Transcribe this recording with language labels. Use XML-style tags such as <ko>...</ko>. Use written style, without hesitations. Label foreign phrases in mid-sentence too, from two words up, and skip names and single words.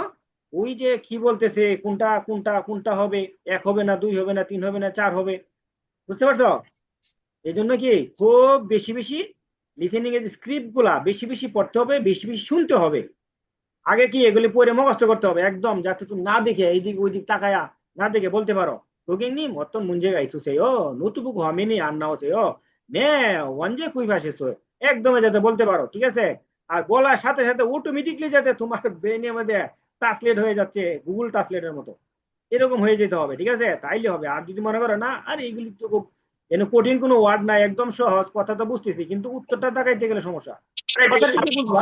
<bn>ওই যে কি বলতেছে কোনটা কোনটা কোনটা হবে, 1 হবে না, 2 হবে না, 3 হবে না, 4 হবে, বুঝতে পারছো? এই জন্য কি খুব বেশি বেশি লিসেনিং এর স্ক্রিপ্ট গুলা বেশি বেশি পড়তে হবে, বেশি বেশি শুনতে হবে। আগে কি এগুলি পড়ে মুখস্থ করতে হবে একদম, যাতে তুমি না দেখে এইদিক ওইদিক তাকায়া না দেখে বলতে পারো</bn> <ko>도객님 어떤 문제가 있으세요? 노트북 화면이 안 나오세요? 네, 언제 구입하셨어요?</ko> <bn>একদমই যাতে বলতে পারো, ঠিক আছে? আর বলার সাথে সাথে অটোমেটিকলি যাতে তোমার ব্রেনের মধ্যে ট্রান্সলেট হয়ে যাচ্ছে গুগল ট্রান্সলেটের মতো, এরকম হয়ে যেতে হবে, ঠিক আছে? তাইলে হবে। আর যদি মনে করো না আর এইগুলি তো খুব কঠিন কোনো ওয়ার্ড নাই, একদম সহজ কথা তো বুঝতেছি, কিন্তু উত্তরটা তাকাইতে গেলে সমস্যা, কথাটা কি বুঝবা?</bn>